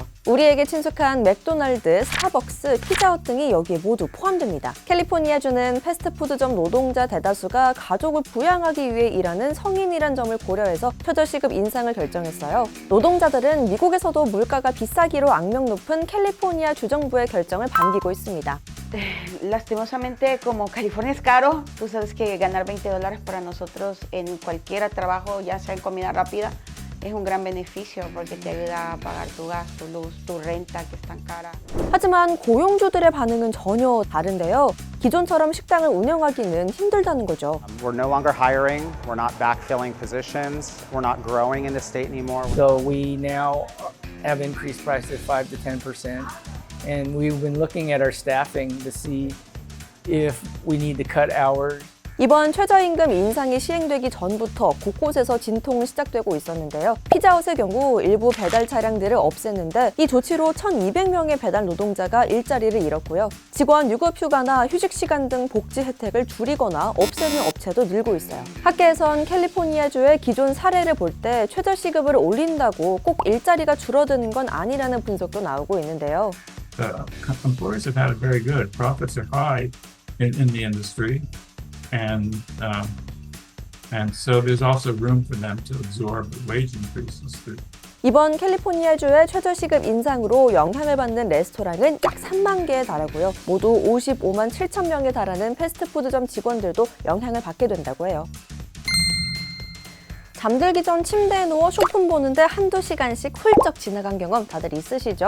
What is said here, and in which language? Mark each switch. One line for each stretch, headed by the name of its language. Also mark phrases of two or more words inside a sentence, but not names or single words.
Korean: 우리에게 친숙한 맥도날드, 스타벅스, 피자헛 등이 여기에 모두 포함됩니다. 캘리포니아주는 패스트푸드점 노동자 대다수가 가족을 부양하기 위해 일하는 성인이란 점을 고려해서 최저시급 인상을 결정했어요. 노동자들은 미국에서도 물가가 비싸기로 악명 높은 캘리포니아 주정부의 결정을 반기고 있습니다.
Spanish: Lastimosamente, como California es caro, tú sabes que ganar $20 para nosotros en cualquier trabajo, ya sea en comida rápida, es un gran beneficio porque te ayuda a pagar tu gas, tu luz, tu renta que es tan cara.
Korean: 하지만 고용주들의 반응은 전혀 다른데요. 기존처럼 식당을 운영하기는 힘들다는 거죠.
English: We're no longer hiring, we're not backfilling positions, we're not growing in the state anymore. So we now have increased prices 5 to 10%, and we've been looking at our staffing to see if we need to cut hours.
Korean: 이번 최저임금 인상이 시행되기 전부터 곳곳에서 진통은 시작되고 있었는데요. 피자헛의 경우 일부 배달 차량들을 없앴는데 이 조치로 1,200명의 배달 노동자가 일자리를 잃었고요. 직원 유급휴가나 휴직시간 등 복지 혜택을 줄이거나 없애는 업체도 늘고 있어요. 학계에선 캘리포니아주의 기존 사례를 볼 때 최저시급을 올린다고 꼭 일자리가 줄어드는 건 아니라는 분석도 나오고 있는데요.
English: The employers have had it very good. Profits are high in the industry. And so there's also room for them to absorb the wage increases.
Korean: 이번 캘리포니아주의 최저시급 인상으로 영향을 받는 레스토랑은 약 3만 개에 달하고요. 모두 55만 7천 명에 달하는 패스트푸드점 직원들도 영향을 받게 된다고 해요. 잠들기 전 침대에 누워 쇼폰 보는데 한두 시간씩 훌쩍 지나간 경험 다들 있으시죠?